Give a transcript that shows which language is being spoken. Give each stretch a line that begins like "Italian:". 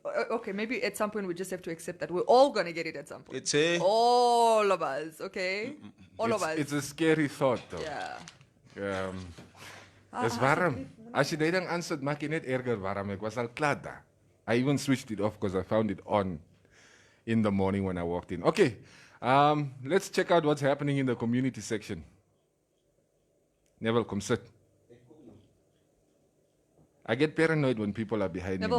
English: Okay, maybe at some point we just have to accept that we're all gonna get it at some point. It's a all of us, okay? All of us. It's a scary thought, though. Yeah.
Afrikaans: Dis warm. As jy die ding aansit, maak jy net erger warm. Ek was al klaar daar.
English: I even switched it off because I found it on in the morning when I walked in. Okay, let's check out what's happening in the community section. Neville, come sit. I get paranoid when people are behind Neville